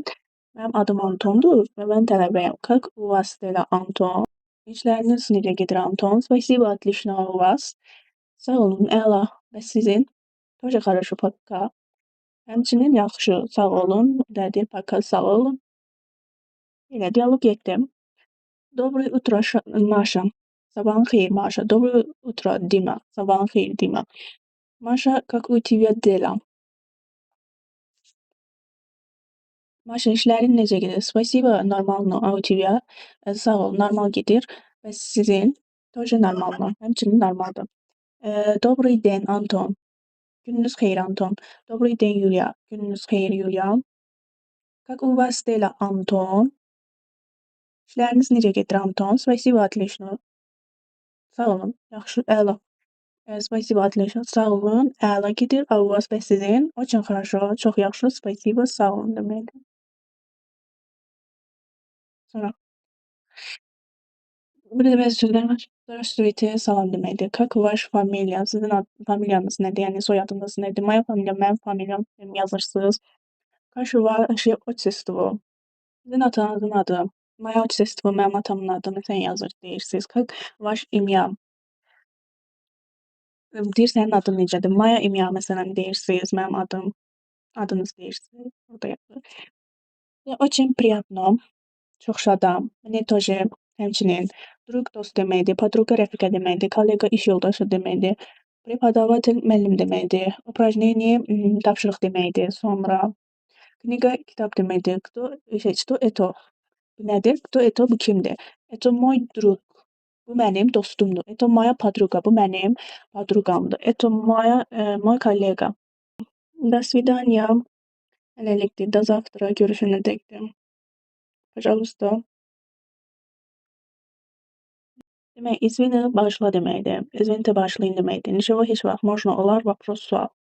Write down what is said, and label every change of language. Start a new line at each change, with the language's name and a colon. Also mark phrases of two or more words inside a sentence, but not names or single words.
Azerbaijani: Mənim adım Antondur və mən tələbəyəm.
Russian: Как у вас дела, Anton?
Azerbaijani: İşləriniz necə gedir, Anton?
Russian: Спасибо, отлично, у вас?
Azerbaijani: Sağ olun, əla. Və sizin?
Russian: Тоже хорошо, пока.
Azerbaijani: Həmçinin yaxşı, sağ olun. Nədir? Пока, sağ olun. Elə dialoq getdi.
Russian: Доброе утро, Маша.
Azerbaijani: Sabahın xeyir, Маша.
Russian: Доброе утро, Dima.
Azerbaijani: Sabahın xeyir,
Russian: Dima. Маша, как у тебя дела?
Azerbaijani: Maşa, işlərin necə gedir?
Russian: Спасибо, нормально. А у тебя?
Azerbaijani: Sağ ol, normal gedir. Bəs sizin?
Russian: Тоже нормально.
Azerbaijani: Həmçinin normaldır.
Russian: Добрый день,
Azerbaijani: Anton. Gününüz xeyir, Anton.
Russian: Добрый день,
Azerbaijani: Yulia. Gününüz xeyir, Yulia.
Russian: Как у вас дела, Anton?
Azerbaijani: İşləriniz necə gedir, Anton?
Russian: Спасибо, отлично.
Azerbaijani: Sağ olun. Yaxşı, əla.
Russian: Спасибо, отлично.
Azerbaijani: Sağ olun. Əla gedir.
Russian: А у вас?
Azerbaijani: Bəs sizin?
Russian: Очень хорошо.
Azerbaijani: Çox yaxşı. Spasibo, sağ olun deməkdir. Sonra burada bəzi sözlər var. Здравствуйте, salam deməkdir.
Russian: Как ваш фамилия?
Azerbaijani: Sizin familiyanız nədir? Yəni soyadınız nədir?
Russian: Моя фамилия,
Azerbaijani: mənim familiyam yazırsınız.
Russian: Как ваше отчество?
Azerbaijani: Sizin atanızın adı.
Russian: Моё отчество,
Azerbaijani: mənim atamın adı. Məsələn yazır, deyirsiniz.
Russian: Как ваше имя?
Azerbaijani: Deyir sənin adın necədir?
Russian: Моё имя
Azerbaijani: məsələn deyirsiniz, mənim adım. Adınız deyirsiniz. Burada yazır.
Russian: Очень приятно.
Azerbaijani: Çox şadam.
Russian: Мне тоже.
Azerbaijani: Həmçinin. Druq dost deməkdir. Podruga rəfiqə deməkdir. Kollega iş yoldaşı deməkdir. Prepodavatel müəllim deməkdir. Упражнение tapşırıq deməkdir. Sonra kniga kitab deməkdir.
Russian: Что это?
Azerbaijani: Bu nədir?
Russian: Кто это?
Azerbaijani: Bu kimdir?
Russian: Это мой друг.
Azerbaijani: Bu mənim dostumdur.
Russian: Это моя подруга.
Azerbaijani: Bu mənim podruqamdır.
Russian: Это мой коллега. До свидания. Hələlikdir. До завтра.
Azerbaijani: Görüşənədəkdir. Пожалуйста. Demək, извини, bağışla deməkdir. Извините, bağışlayın deməkdir. Ничего, heç vaxt. Можно olar, вопрос, sual.